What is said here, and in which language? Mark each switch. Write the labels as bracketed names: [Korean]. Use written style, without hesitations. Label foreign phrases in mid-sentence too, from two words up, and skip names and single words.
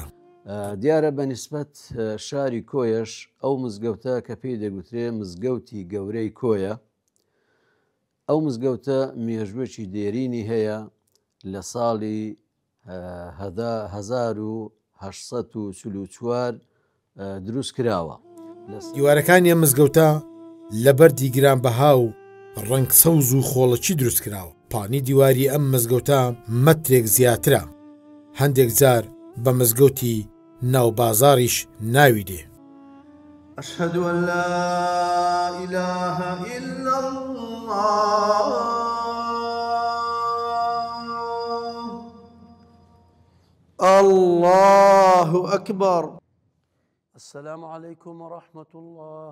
[Central Kurdish] دیارە بەنسبەت شاری کۆیەش ئەو مزگەوتە کە پێی دەگوترێ مزگەوتی گەورەی کۆیە، ئەو مزگەوتە مێژوەکی دێرینی هەیە لە ساڵی 1844 دروست کراوە. دیوارەکانی ئەم مزگەوتە لەبەر دیگرانبەها و ڕەنگ سەوز و خۆڵەکی دروست کراوە. پانی دیواری ئەم مزگەوتە مەترێک زیاترە، هەندێک جار بە مزگەوتی ناوبازاریش ناوی دێ. [Arabic] أشهد أن لا إله إلا الله الله أكبر. السلام عليكم ورحمة الله.